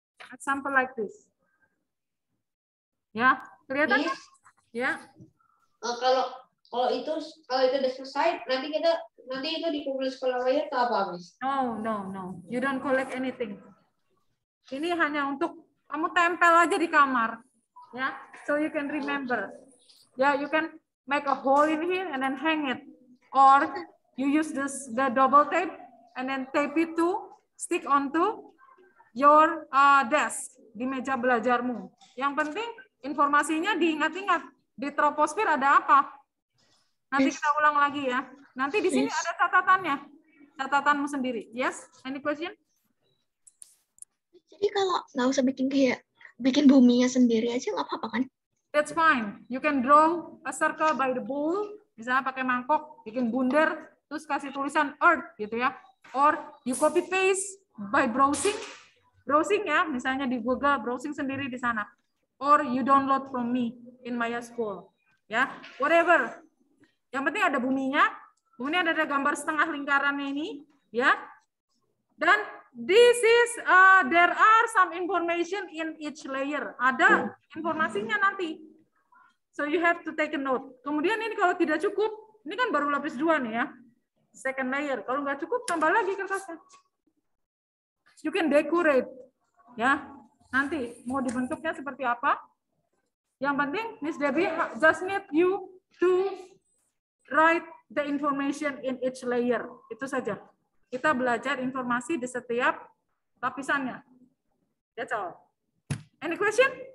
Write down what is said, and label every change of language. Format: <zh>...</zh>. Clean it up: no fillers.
<en>Example like this.</en> <id>Ya, kelihatan? Ya. Kalau itu udah selesai, nanti itu dikumpul sekolah lain atau apa, Miss?</id> <en>No. You don't collect anything.</en> <id>Ini hanya untuk kamu tempel aja di kamar, ya.</id> <en>So you can remember. Yeah, you can make a hole in here and then hang it, or you use the double tape and then tape it to stick onto your desk</en> <id>di meja belajarmu. Yang penting informasinya diingat-ingat. Di troposfer ada apa? Nanti kita ulang lagi ya. Nanti di sini ada catatannya. Catatanmu sendiri.</id> <en>Yes? Any question?</en> <id>Jadi kalau nggak usah bikin buminya sendiri aja nggak apa-apa kan?</id> <en>That's fine. You can draw a circle by the bowl.</en> <id>Misalnya pakai mangkok, bikin bundar, terus kasih tulisan earth gitu ya.</id> <en>Or you copy paste by browsing.</en> <id>Browsing ya, misalnya di Google, browsing sendiri di sana.</id> <en>Or you download from me in Maya School.</en> <id>Ya, whatever. Yang penting ada buminya. Kemudian ada gambar setengah lingkarannya ini, ya.</id> <en>Dan this is there are some information in each layer.</en> <id>Ada informasinya nanti.</id> <en>So you have to take a note.</en> <id>Kemudian ini kalau tidak cukup, ini kan baru lapis 2 nih ya.</id> <en>Second layer.</en> <id>Kalau nggak cukup, tambah lagi kertasnya.</id> <en>You can decorate.</en> <id>Ya. Nanti mau dibentuknya seperti apa? Yang penting</id> <en>Miss Debbie just need you to write the information in each layer.</en> <id>Itu saja. Kita belajar informasi di setiap lapisannya.</id> <en>That's all. Any question?</en>